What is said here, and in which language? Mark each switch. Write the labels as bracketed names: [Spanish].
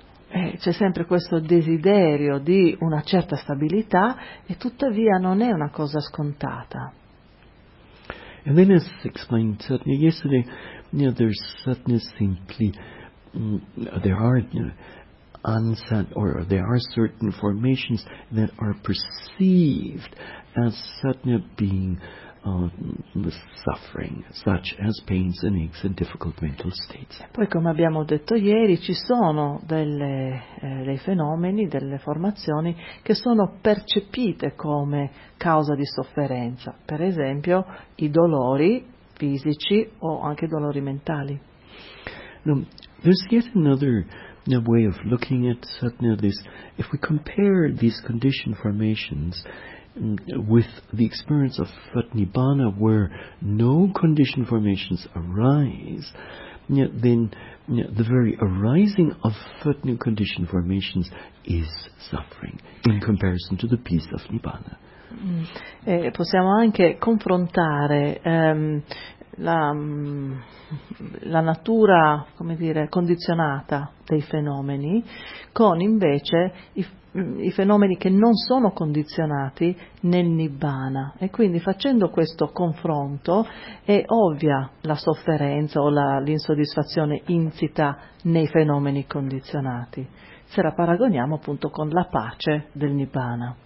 [Italian] C'è sempre questo desiderio di una certa stabilità e tuttavia non è una cosa scontata. [English] And then as explained certainly yesterday, there's certainly simply there are certain formations that are perceived as certainly being the suffering, such as pains and aches and difficult mental states. [Italian] Poi, come abbiamo detto ieri, ci sono dei fenomeni, delle formazioni che sono percepite come causa di sofferenza, per esempio i dolori fisici o anche i dolori mentali. [English] There's yet another way of looking at this. If we compare these conditioned formations with the experience of Nibbana, where no conditioned formations arise, then the very arising of new conditioned formations is suffering in comparison to the peace of Nibbana. [Italian] Possiamo anche confrontare la natura, come dire, condizionata dei fenomeni con invece i fenomeni che non sono condizionati nel Nibbana, e quindi facendo questo confronto è ovvia la sofferenza o l'insoddisfazione insita nei fenomeni condizionati se la paragoniamo appunto con la pace del Nibbana.